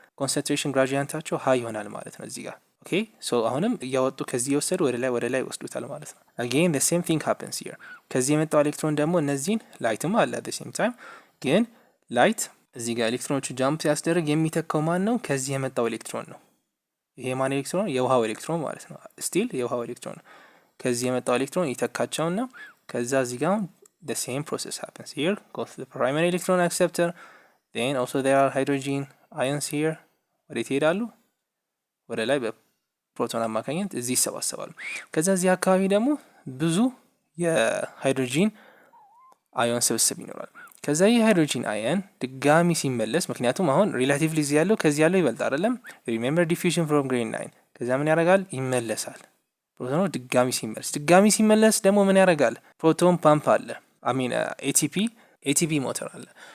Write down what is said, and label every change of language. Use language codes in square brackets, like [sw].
[am] ኮንሰንትሬሽን ግራዲየንታቸው ሃይ ይሆናል ማለት ነው እዚህ ጋር። ኦኬ ሶ አሁንም እያወጡ ከዚህ የወሰዱ ወደ ላይ ይወስዱታል ማለት ነው። [en] again the same thing happens here። [am] ከዚህ የመጣው ኤሌክትሮን ደግሞ እነዚህን ላይትም አለ [en] at the same time [am] ግን ላይት እዚህ ጋር ኤሌክትሮኖቹ ጃምፕ ሲያስደርግ የሚተካው ማን ነው? ከዚህ የመጣው ኤሌክትሮን ነው። ይሄ ማን ኤሌክትሮን? የውሃው ኤሌክትሮን ማለት ነው። ስቲል የውሃው ኤሌክትሮን ከዚህ የመጣው ኤሌክትሮን ይተካቸውና ከዛ እዚህ ጋር [en] the same process happens here. Go to the primary electron acceptor. Then also there are hydrogen ions here. [am] ወዴት ይሄዳሉ? ወደ ላይ ፕሮቶን አማካኝነት እዚህ ይሰባሰባሉ። ከዛ እዚህ አካባቢ ደግሞ ብዙ የሃይድሮጂን አዮን ስብስብ ይኖራል። ከዛ የሃይድሮጂን አየን ድጋሚ ሲመለስ ምክንያቱም አሁን ሪላቲቭሊ እዚህ ያለው ከዚህ ያለው ይበልጥ አይደለም። [en] ሪሜምበር ዲፊውዥን ፍሮም ግሬድ 9 [am] ከዛ ምን ያደርጋል ይመለሳል። ፕሮቶኑ ድጋሚ ሲመለስ ደግሞ ምን ያደርጋል ፕሮቶን ፓምፕ አለ አሚን ኤቲፒ ሞተር አለ።